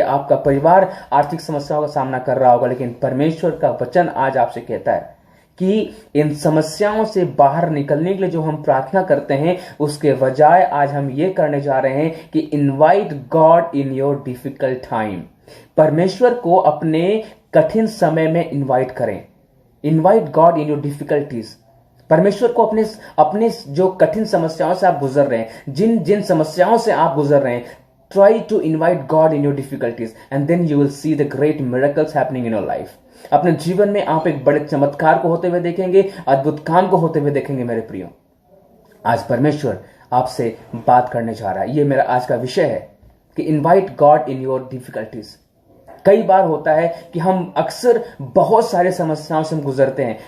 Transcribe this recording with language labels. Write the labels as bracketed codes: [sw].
[hi] आपका परिवार आर्थिक समस्याओं का सामना कर रहा होगा। लेकिन परमेश्वर का वचन आज आपसे कहता है कि इन समस्याओं से बाहर निकलने के लिए जो हम प्रार्थना करते हैं, उसके बजाय आज हम ये करने जा रहे हैं कि [en] Invite God in your difficult time. [hi] परमेश्वर को अपने कठिन समय में इनवाइट करें। [en] Invite God in your difficulties. [hi] परमेश्वर को अपने जो कठिन समस्याओं से आप गुजर रहे हैं, [en] जिन समस्याओं से आप गुजर रहे हैं, try to invite God in your difficulties and then you will see the great miracles happening in your life. [hi] अपने जीवन में आप एक बड़े चमत्कार को होते हुए देखेंगे, अद्भुत काम को होते हुए देखेंगे। मेरे प्रियो, आज परमेश्वर आपसे बात करने जा रहा है। यह मेरा आज का विषय है कि [en] Invite God in your difficulties. [hi] कई बार होता है कि हम अक्सर बहुत सारे समस्याओं से हम गुजरते हैं।